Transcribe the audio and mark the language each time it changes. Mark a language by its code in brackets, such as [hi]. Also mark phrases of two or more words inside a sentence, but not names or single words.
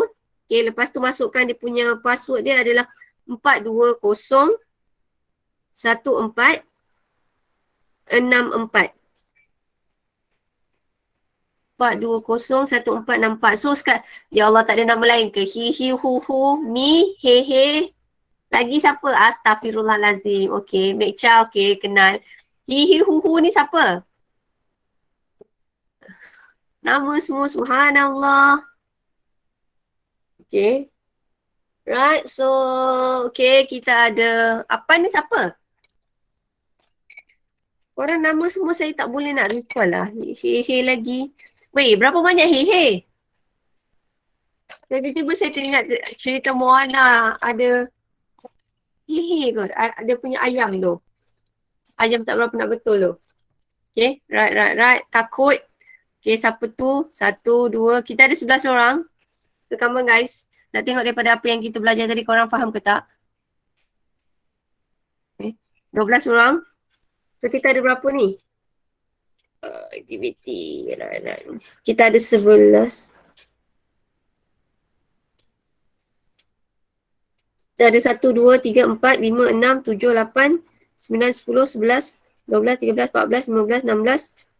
[ms] Okay, lepas tu masukkan dia punya password dia adalah 4201464. 64. 4201464. So sekarang, ya Allah, tak ada nama lain ke? Hi, hi, hu, hu, mi, he, he. Lagi siapa? Astaghfirullahalazim. Okay, Mek Cha, okay, kenal. Hi, hi, hu, hu ni siapa? Nama semua subhanallah. Okay. [en] Right, so okay, [ms] kita ada, apa ni siapa? Korang nama semua saya tak boleh nak recall lah. He, he lagi. Weh, berapa banyak he, he? Tiba-tiba saya teringat cerita Moana ada he, he kot. Dia punya ayam tu. Ayam tak berapa nak betul tu. [en] Okay, right. [ms] Takut. Okay, siapa tu? 1, 2. Kita ada 11 orang. [en] So, come on guys. [ms] Nak tengok daripada apa yang kita belajar tadi, korang faham ke tak? Okay. 12 orang. So, kita ada berapa ni? Aktiviti. Right. Kita ada 11. Kita ada 1, 2, 3, 4, 5, 6, 7, 8, 9, 10, 11, 12, 13, 14, 15, 16.